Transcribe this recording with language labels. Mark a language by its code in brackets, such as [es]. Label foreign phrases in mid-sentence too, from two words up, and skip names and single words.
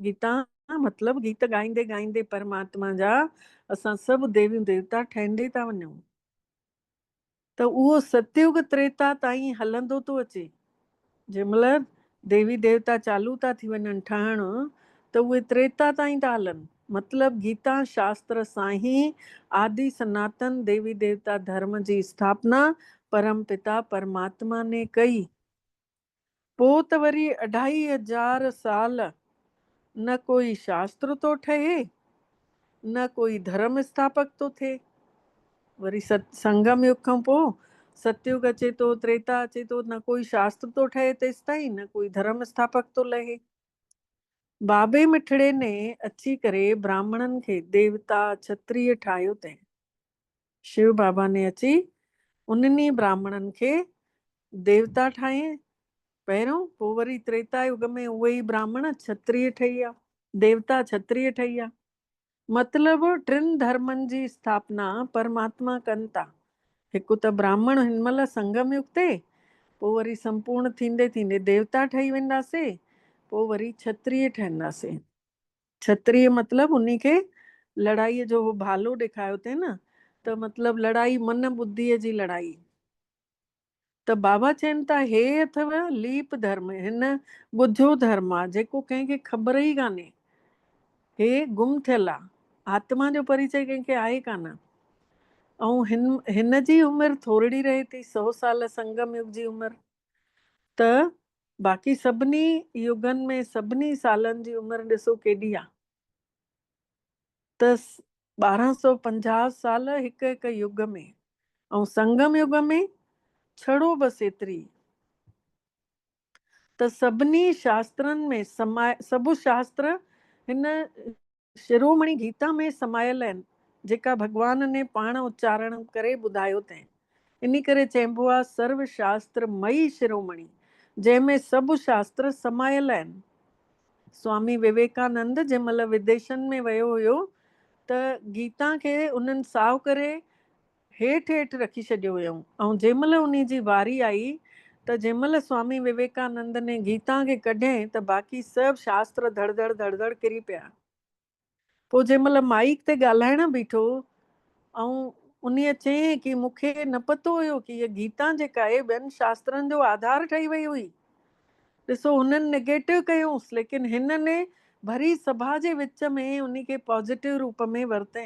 [sd] गीता मतलब गीत गाईंदे गाईंदे परमात्मा जा असां सभु देवी देवता ठहंदे था वञूं। त उहो सतयुग त्रेता ताईं हलंदो थो अचे। जंहिंमहिल देवी देवता चालू था थी वञनि ठहण त उहे त्रेता ताईं था हलनि। मतलब गीता शास्त्र सां ही आदि सनातन देवी देवता धर्म जी स्थापना परम पिता परमात्मा ने कई। पोइ त वरी 2500 साल न कोई शास्त्र तो ठहे न कोई धर्म स्थापक तो थिए। वरी संगम युग खां पोइ सतयुग अचे तो, त्रेता अचे तो, न कोई शास्त्र तो ठहे तेसि ताईं, न कोई धर्म स्थापक तो लहे। बाबे मिठड़े ने अची करे ब्राह्मणनि खे देवता क्षत्रिय ठाहियो अथईं। शिव बाबा ने अची उन्हनि ब्राह्मणनि खे देवता ठाहियईं पहिरियों, पोइ वरी त्रेता युग में उहे ई ब्राह्मण क्षत्रिय ठही विया, देवता क्षत्रिय ठही विया। मतलब टिनि धर्मनि जी स्थापना परमात्मा कनि था। हिकु त ब्राह्मण हिन महिल संगम युग ते, पोइ वरी संपूर्ण थींदे थींदे देवता ठही वेंदासीं, पोइ वरी क्षत्रिय ठहंदासीं। क्षत्रिय मतलब उन्ही खे लड़ाईअ जो भालो ॾेखारियो अथई न, त मतलब लड़ाई मन बुद्धीअ जी लड़ाई। त बाबा चवनि था हे अथव लीप धर्म, हिन ॿुधियो धर्म आहे जेको कंहिंखे ख़बर ई कान्हे, हे गुम थियल आहे, आत्मा जो परिचय कंहिंखे आहे कान। ऐं हिन जी उमिरि थोरी रहे थी, 100 साल संगम युग जी उमिरि। त बाक़ी सभिनी युगनि में सभिनी सालनि जी उमिरि ॾिसो केॾी आहे। त 1250 साल हिकु हिकु युग में, ऐं संगम युग में छड़ो बसि एतिरी। त सभिनी शास्त्रनि में सभु शास्त्र हिन शिरोमणि गीता में समायल आहिनि, जेका भगवान ने पाण उच्चारण करे ॿुधायो अथईं। इन करे चइबो आहे सर्व शास्त्र मई शिरोमणि, जंहिंमें सभु शास्त्र समायल आहिनि। स्वामी विवेकानंद जंहिं महिल विदेशनि में वियो हुयो त गीता खे उन्हनि साव करे हेठि हेठि रखी छॾियो हुयऊं। ऐं जंहिं महिल उन जी वारी आई त जंहिं महिल स्वामी विवेकानंद ने गीता खे कढियईं त बाक़ी सभु शास्त्र धड़ धड़ किरी पिया। पोइ जंहिं महिल माइक ते ॻाल्हाइण बीठो ऐं उन्हीअ चयईं कि मूंखे न पतो हुयो कि हीअ गीता जेका आहे ॿियनि शास्त्रनि जो आधार ठही वई हुई। ॾिसो हुननि नेगेटिव कयूंसि, लेकिन हिन ने भरी सभा जे विच में उन खे पॉज़िटिव रूप में वरितईं।